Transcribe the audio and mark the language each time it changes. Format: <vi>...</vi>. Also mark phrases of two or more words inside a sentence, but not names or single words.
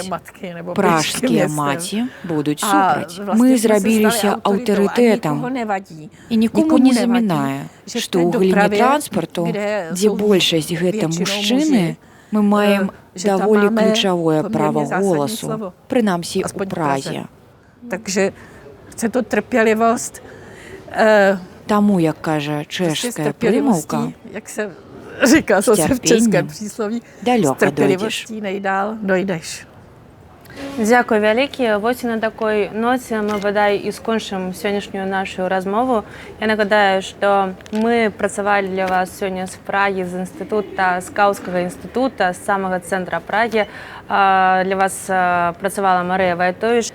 <be>Пражскія маці будуць супраць. Мы зрабіліся аўтарытэтам і нікому не замінае, што ў галіне транспарту, дзе большасць гэта мужчыны, мы маем даволі ключавое права голасу, прынамсі у Празе.</be> <cs>Chce to trpělivost.</cs> <be>Таму, як кажа чэшская прымаўка,</be> <cs>jak se říká zase v českém přísloví,</cs> <be>далёка</be> <cs>s trpělivostí nejdál dojdeš.</cs> <be>Дзякуй вялікі. Вось і на такой ноце мы бадай і скончым сённяшнюю нашу размову. Я нагадаю, што мы працавалі для вас сёння з Прагі, з інстытута, скаўскага інстытута, з самага цэнтра Прагі. Для вас працавала Марыя Вайтовіч.</be>